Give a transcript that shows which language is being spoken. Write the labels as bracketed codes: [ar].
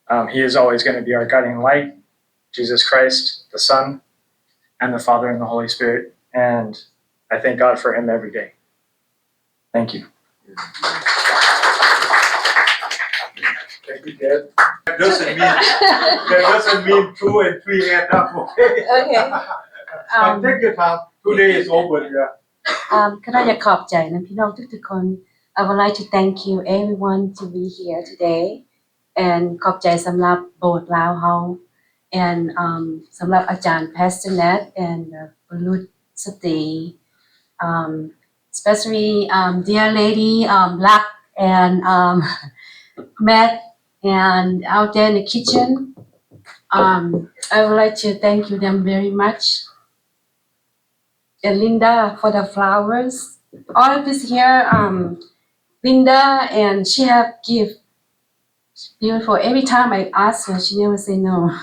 [en] He is always going to be our guiding light, Jesus Christ, the Son, and the Father and the Holy Spirit. And I thank God for him every day. Thank you. Thank you, Dad. That doesn't mean 2 and 3 add up, okay? Okay. But take your time. Today is over, yeah. [th] ก็น่าจะขอบใจนะพี่น้องทุกๆคน [en] I would like to thank you everyone to be here today and [th] ขอบใจสำหรับโบสถ์ลาวเฮา [en] and [th] สำหรับอาจารย์ [en] Pastor Nat and Bulut Sati especially dear lady Luck and Matt and out there in the kitchen I would like to thank you them very much and Linda for the flowers all of this here Linda and she have gift beautiful every time I ask her she never say no